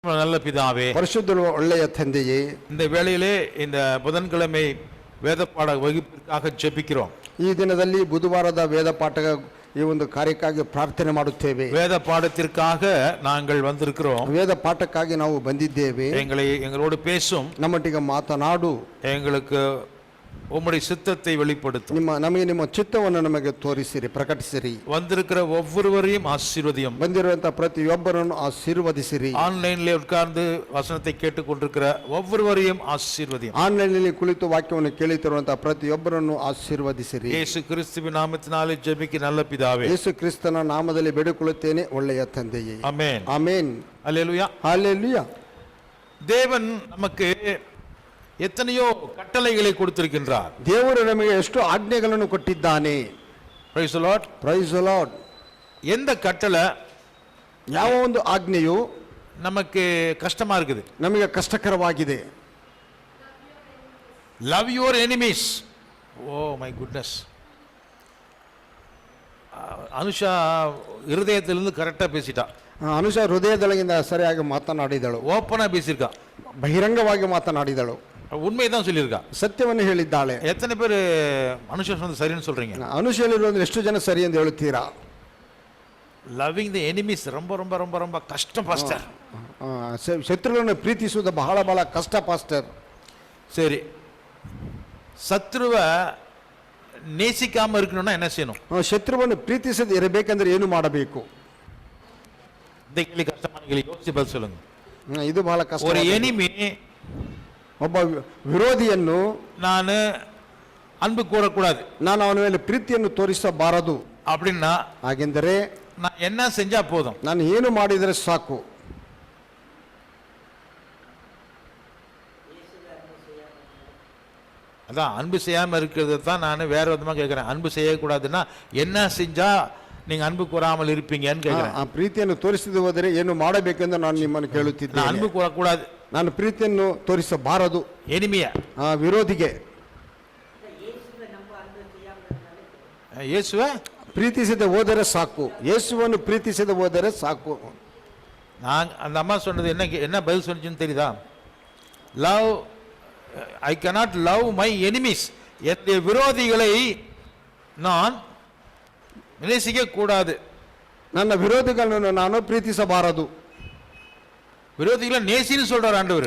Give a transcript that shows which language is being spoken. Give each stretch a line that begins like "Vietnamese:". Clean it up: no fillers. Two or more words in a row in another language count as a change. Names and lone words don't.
Tamil: நல்ல பிதாவே,
Kannada: ಪರಿಶುದ್ಧರು ಒಳ್ಳೆಯ ತಂದೆಯೇ,
Tamil: இந்த வேளையிலே இந்த புதன்கிழமை வேத பாட வகுப்பிற்காக ஜெபிக்கிறோம்.
Kannada: ಈ ದಿನದಲ್ಲಿ ಬುಧವಾರದ ವೇದ ಪಾಠ ಈ ಒಂದು ಕಾರ್ಯಕ್ಕಾಗಿ ಪ್ರಾರ್ಥನೆ ಮಾಡುತ್ತೇವೆ.
Tamil: வேத பாடத்திற்காக நாங்கள் வந்திருக்கிறோம்.
Kannada: ವೇದ ಪಾಠಕ್ಕಾಗಿ ನಾವು ಬಂದಿದ್ದೇವೆ.
Tamil: எங்களோடு பேசும்,
Kannada: ನಮ್ಮೊಟ್ಟಿಗೆ ಮಾತನಾಡು,
Tamil: எங்களுக்கு உம்முடைய சித்தத்தை வெளிப்படுத்தும்.
Kannada: ನಮಗೆ ನಿಮ್ಮ ಚಿತ್ತವನ್ನು ನಮಗೆ ತೋರಿಸಿರಿ, ಪ್ರಕಟಿಸಿರಿ.
Tamil: வந்திருக்கிற ஒவ்வொருவரையும் ஆசீர்வதியும்.
Kannada: ಬಂದಿರುವಂತಹ ಪ್ರತಿಯೊಬ್ಬರನ್ನು ಆಶೀರ್ವದಿಸಿರಿ.
Tamil: ஆன்லைன்ல உட்கார்ந்து வசனத்தை கேட்டுக்கொண்டிருக்கிற ஒவ்வொருவரையும் ஆசீர்வதியும்.
Kannada: ಆನ್ಲೈನ್ನಲ್ಲಿ ಕುಳಿತು ವಾಕ್ಯವನ್ನು ಕೇಳುತ್ತಿರುವಂತಹ ಪ್ರತಿಯೊಬ್ಬರನ್ನು ಆಶೀರ್ವದಿಸಿರಿ.
Tamil: ಯೇಸು ಕ್ರಿಸ್ತುವಿನ ನಾಮத்தினாலே ಜெபிக்க நல்ல பிதாவே.
Kannada: ಯೇಸು ಕ್ರಿಸ್ತನ ನಾಮದಲ್ಲಿ ಬೇಡಿಕೊಳ್ಳುತ್ತೇನೆ, ಒಳ್ಳೆಯ ತಂದೆಯೇ. ಆಮೆನ್. ಆಮೆನ್.
Tamil: அல்லேலூயா. ஹல்லேலூயா. தேவன் நமக்கு எத்தனையோ கட்டளைகளை கொடுத்திருக்கின்றார்.
Kannada: ದೇವರು ನಮಗೆ ಎಷ್ಟು ಆಜ್ಞೆಗಳನ್ನು ಕೊಟ್ಟಿದ್ದಾನೆ.
English: Praise the Lord. Praise the Lord.
Tamil: எந்த கட்டளை,
Kannada: ಯಾವ ಒಂದು ಆಜ್ಞೆಯು
Tamil: நமக்கு கஷ்டமா இருக்குது,
Kannada: ನಮಗೆ ಕಷ್ಟಕರವಾಗಿದೆ?
English: Love your enemies. Oh my goodness.
Tamil: அனுஷா இருதயத்திலிருந்து கரெக்டாக பேசிட்டா.
Kannada: ಅನುಷಾ ಹೃದಯದೊಳಗಿಂದ ಸರಿಯಾಗಿ ಮಾತನಾಡಿದಳು,
Tamil: ஓப்பனாக பேசியிருக்கா,
Kannada: ಬಹಿರಂಗವಾಗಿ ಮಾತನಾಡಿದಳು,
Tamil: உண்மையை தான் சொல்லியிருக்கா,
Kannada: ಸತ್ಯವನ್ನು ಹೇಳಿದ್ದಾಳೆ.
Tamil: எத்தனை பேர் அனுஷா சொன்னது சரின்னு சொல்றீங்க?
Kannada: ಅನುಷಾ ಹೇಳಿರೋದು ಎಷ್ಟು ಜನ ಸರಿ ಎಂದು ಹೇಳುತ್ತೀರಾ?
English: loving the enemies
Tamil: ரொம்ப ரொம்ப ரொம்ப ரொம்ப கஷ்டம் பாஸ்டர்.
Kannada: ಶತ್ರುಗಳನ್ನು ಪ್ರೀತಿಸುವುದು ಬಹಳ ಬಹಳ ಕಷ್ಟ ಪಾಸ್ಟರ್.
Tamil: சரி, சத்ருவை நேசிக்காம இருக்கணும்னா என்ன செய்யணும்?
Kannada: ಶತ್ರುವನ್ನು ಪ್ರೀತಿಸದೆ ಇರಬೇಕಂದ್ರೆ ಏನು ಮಾಡಬೇಕು?
Tamil: இந்த கேள்வி கஷ்டமான கேள்வி, யோசிச்சு பதில் சொல்லுங்க.
Kannada: ಇದು ಬಹಳ ಕಷ್ಟ.
Tamil: ஒரு எனிமி,
Kannada: ಒಬ್ಬ ವಿರೋಧಿಯನ್ನು
Tamil: ನಾನು அன்பு கூறக்கூடாது,
Kannada: ನಾನು ಅವನ ಮೇಲೆ ಪ್ರೀತಿಯನ್ನು ತೋರಿಸಬಾರದು.
Tamil: அப்படின்னா
Kannada: ಹಾಗೆಂದರೆ
Tamil: நான் என்ன செஞ்சா போதும்?
Kannada: ನಾನು ಏನು ಮಾಡಿದರೆ ಸಾಕು?
Tamil: அதான் அன்பு செய்யாம இருக்கிறது தான் நான் வேற விதமா கேட்கிறேன். அன்பு செய்யக்கூடாதுன்னா என்ன செஞ்சா நீங்க அன்பு கூறாமல் இருப்பீங்கன்னு கேட்கிறேன்.
Kannada: ಆ ಪ್ರೀತಿಯನ್ನು ತೋರಿಸದೆ ಹೋದರೆ ಏನು ಮಾಡಬೇಕೆಂದು ನಾನು ನಿಮ್ಮನ್ನು ಕೇಳುತ್ತಿದ್ದೇನೆ.
Tamil: அன்பு கூறக்கூடாது,
Kannada: ನಾನು ಪ್ರೀತಿಯನ್ನು ತೋರಿಸಬಾರದು
Tamil: எனிமிய,
Kannada: ಆ ವಿರೋಧಿಗೆ. இயேசுவை ಪ್ರೀತಿಸದೆ ಹೋದರೆ ಸಾಕು, ಯೇಸುವನ್ನು ಪ್ರೀತಿಸದೆ ಹೋದರೆ ಸಾಕು. நான் அந்த அம்மா சொன்னது என்ன பதில் சொன்னதுன்னு தெரியுதா?
English: Love, I cannot love my enemies.
Tamil: என்னுடைய விரோதிகளை நான் நேசிக்க கூடாது.
Kannada: ನನ್ನ ವಿರೋಧಿಗಳನ್ನು ನಾನು ಪ್ರೀತಿಸಬಾರದು.
Tamil: விரோதிகளை நேசின்னு சொல்றார் ஆண்டவர்.